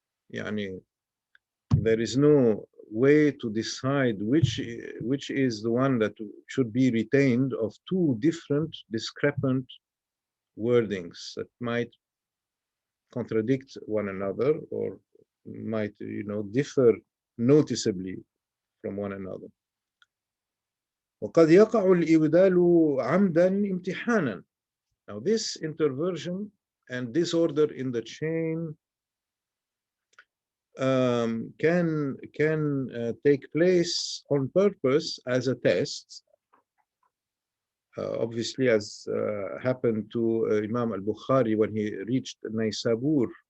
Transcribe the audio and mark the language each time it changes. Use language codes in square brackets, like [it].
[en] يعني there is no way to decide which is the one that should be retained of two different discrepant wordings that might contradict one another or might differ noticeably from one another. [ar] وقد يقع الإبدال عمدا امتحانا. [en] Now this interversion and disorder in the chain can take place on purpose as a test, obviously, as happened to Imam al-Bukhari when he reached Naysabur